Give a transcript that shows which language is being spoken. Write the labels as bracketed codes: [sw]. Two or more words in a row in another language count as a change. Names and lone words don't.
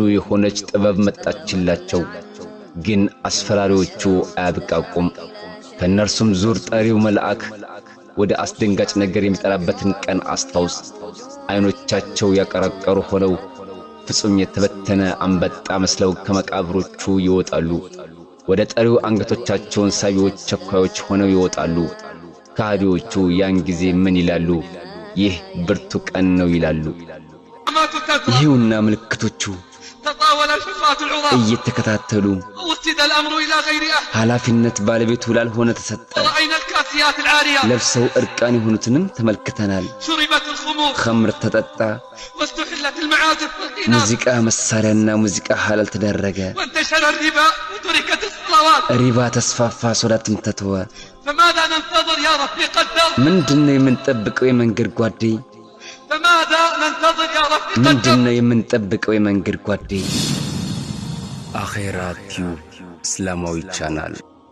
[am] የሆነች ጥበብ መጣችላቸው ግን አስፈራሪዎቹ አያብቃቁም ከነርሱም ዙር ጠሪው መልአክ ወደ አስደንጋጭ ነገር የሚጠራበትን ቀን አስታውስ አይኖቻቸው ያቀረቀሩ ሆነው ፍጹም የተበተነ አንበጣ መስለው ከመቃብሮቹ ይወጣሉ ወደ ጠሪው አንገቶቻቸውን ሳቢዎች ቸኳዮች ሆነው ይወጣሉ ካዲዎቹ ያን ጊዜ ምን ይላሉ ይህ ብርቱ ቀን ነው ይላሉ ይሁንና ምልክቶቹ [ar] تطاول الحفاة العراة [am] እየተከታተሉ [ar] وسد الأمر إلى غير أهل [am] ኃላፊነት ባለቤቱ ላልሆነ ተሰጠ [ar] رأينا الكاسيات العاريات [am] ለብሰው እርቃን የሆኑትንም ተመልክተናል [ar] شربت الخمور [am] ኸምር ተጠጣ [ar] واستحلت المعازف والقينات [am] ሙዚቃ መሳሪያና ሙዚቃ ሐላል ተደረገ [ar] وانتشر الربا وتركت الصلوات [am] ሪባ ተስፋፋ ሶላትም ተተወ [ar] فماذا ننتظر يا رفيق الدرب [am] ምንድነው የምንጠብቀው የመንገድ ጓዴ [ar] فماذا ننتظر يا رفيق الدرب [am] ምንድነው የምንጠብቀው የመንገድ ጓዴ አኺራ ቲዩብ እስላማዊ ቻናል